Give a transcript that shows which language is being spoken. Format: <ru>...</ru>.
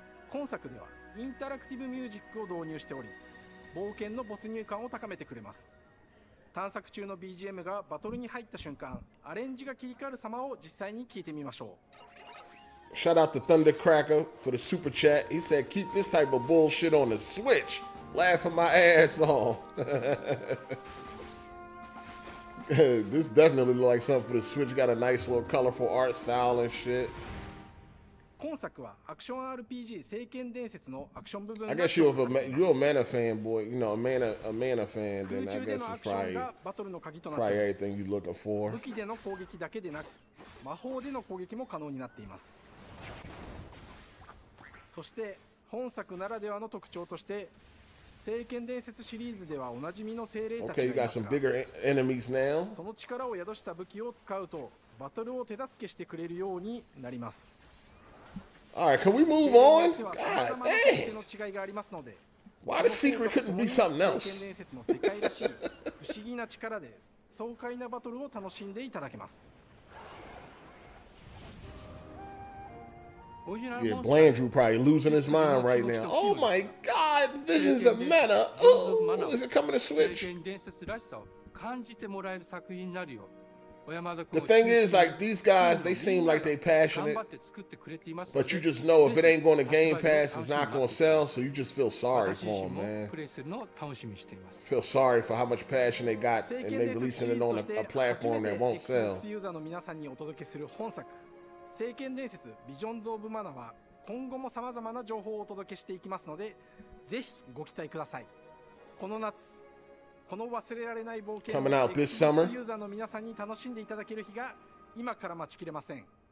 <ja>今作ではインタラクティブミュージックを導入しており、冒険の没入感を高めてくれます。探索中の BGM がバトルに入った瞬間、アレンジが切り替わる様を実際に聞いてみましょ</ja> <en>う。Shout out to Thundercracker for the super chat. He said, "Keep this type of bullshit on the Switch." Laughing my ass off. This definitely look like something for the Switch. Got a nice little colorful art style and shit.</en> <ja>今作はアクション RPG 聖剣伝説のアクション部分</ja> <en>I guess you're a mana fanboy, you know, a mana fan, then I guess it's probably everything you're looking for.</en> <ja>武器での攻撃だけでなく、魔法での攻撃も可能になっています。そして本作ならではの特徴として、聖剣伝説シリーズではおなじみの精霊たちがいますが、その力を宿した武器を使うとバトルを手助けしてくれるようになります。</ja> <en>Alright, can we move on? God damn! Why the secret couldn't be something else?</en> <ja>不思議な力で爽快なバトルを楽しんでいただけます。</ja> <en>Yeah, Blandrew probably losing his mind right now. Oh my God, Visions of Meta. Oh, is it coming to Switch? The thing is, like, these guys, they seem like they passionate, but you just know if it ain't going to Game Pass, it's not going to sell, so you just feel sorry for them, man. Feel sorry for how much passion they got and they releasing it on a platform that won't sell.</en> <ja>聖剣伝説ビジョンズ・オブ・マナは今後も様々な情報をお届けしていきますので、ぜひご期待ください。この夏、この忘れられない冒険を Xbox ユーザーの皆さんに楽しんでいただける日が今から待ちきれません。</ja>